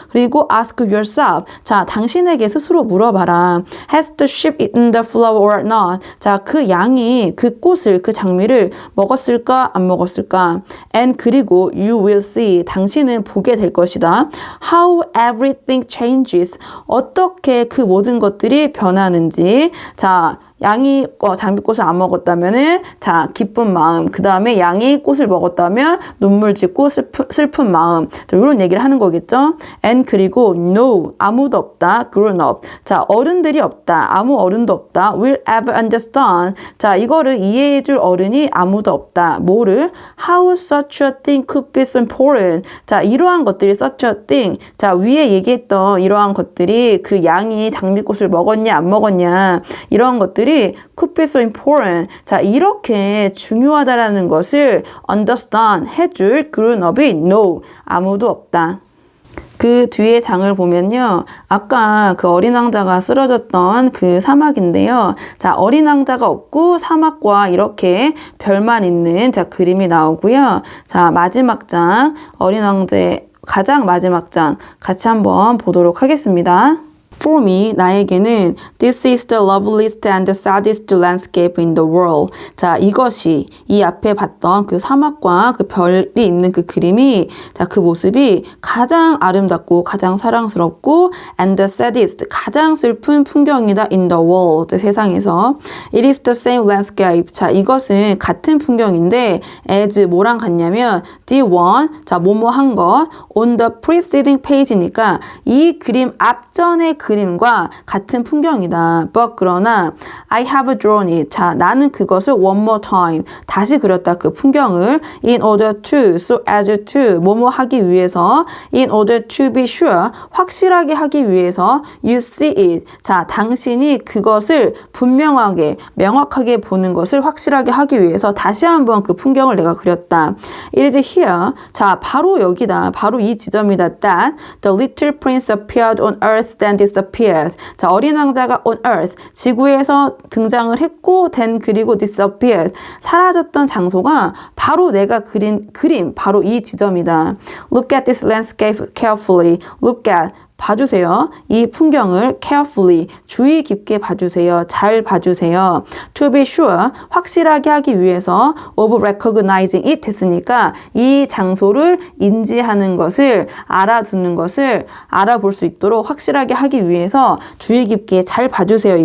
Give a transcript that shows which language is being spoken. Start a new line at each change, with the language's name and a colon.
Korean: 그리고
English: ask yourself,
Korean: 자, 당신에게 스스로 물어봐라.
English: Has the sheep eaten the flower or not?
Korean: 자, 그 양이 그 꽃을, 그 장미를 먹었을까 안 먹었을까?
English: And
Korean: 그리고
English: you will see,
Korean: 당신은 보게 될 것이다.
English: How everything changes,
Korean: 어떻게 그 모든 것들이 변하는지. 자, 양이 장미꽃을 안 먹었다면은, 자, 기쁜 마음. 그 다음에 양이 꽃을 먹었다면 눈물 짓고 슬픈 마음. 자, 이런 얘기를 하는 거겠죠.
English: And
Korean: 그리고
English: no,
Korean: 아무도 없다.
English: grown up,
Korean: 자, 어른들이 없다. 아무 어른도 없다.
English: will ever understand,
Korean: 자, 이거를 이해해줄 어른이 아무도 없다. 뭐를?
English: How such a thing could be so important.
Korean: 자, 이러한 것들이
English: such a thing,
Korean: 자, 위에 얘기했던 이러한 것들이 그 양이 장미꽃을 먹었냐 안 먹었냐, 이러한 것들이
English: could be so important,
Korean: 자, 이렇게 중요하다라는 것을
English: understand,
Korean: 해줄
English: grown-up
Korean: 이
English: no,
Korean: 아무도 없다. 그 뒤에 장을 보면요. 아까 그 어린 왕자가 쓰러졌던 그 사막인데요. 자, 어린 왕자가 없고 사막과 이렇게 별만 있는, 자, 그림이 나오고요. 자, 마지막 장, 어린 왕자의 가장 마지막 장 같이 한번 보도록 하겠습니다.
English: For me,
Korean: 나에게는
English: this is the loveliest and the saddest landscape in the world.
Korean: 자, 이것이, 이 앞에 봤던 그 사막과 그 별이 있는 그 그림이, 자, 그 모습이 가장 아름답고 가장 사랑스럽고
English: and the saddest,
Korean: 가장 슬픈 풍경이다
English: in the world,
Korean: 세상에서.
English: It is the same landscape.
Korean: 자, 이것은 같은 풍경인데
English: as
Korean: 뭐랑 같냐면
English: the one,
Korean: 자, 뭐뭐 한 것
English: on the preceding page
Korean: 니까 이 그림 앞전의 그림과 같은 풍경이다.
English: But
Korean: 그러나
English: I have drawn it.
Korean: 자, 나는 그것을
English: one more time,
Korean: 다시 그렸다. 그 풍경을
English: in order to, so as to,
Korean: 뭐뭐 하기 위해서,
English: in order to be sure,
Korean: 확실하게 하기 위해서,
English: you see it.
Korean: 자, 당신이 그것을 분명하게, 명확하게 보는 것을 확실하게 하기 위해서 다시 한번 그 풍경을 내가 그렸다.
English: It is here.
Korean: 자, 바로 여기다. 바로 이 지점이다.
English: That the little prince appeared on earth than this disappeared.
Korean: 자, 어린 왕자가
English: on earth,
Korean: 지구에서 등장을 했고,
English: then
Korean: 그리고
English: disappeared.
Korean: 사라졌던 장소가 바로 내가 그린 그림, 바로 이 지점이다.
English: Look at this landscape carefully. Look at,
Korean: 봐주세요. 이 풍경을
English: carefully,
Korean: 주의 깊게 봐주세요. 잘 봐주세요.
English: To be sure,
Korean: 확실하게 하기 위해서
English: of recognizing it
Korean: 했으니까 이 장소를 인지하는 것을, 알아두는 것을 알아볼 수 있도록 확실하게 하기 위해서 주의 깊게 잘 봐주세요.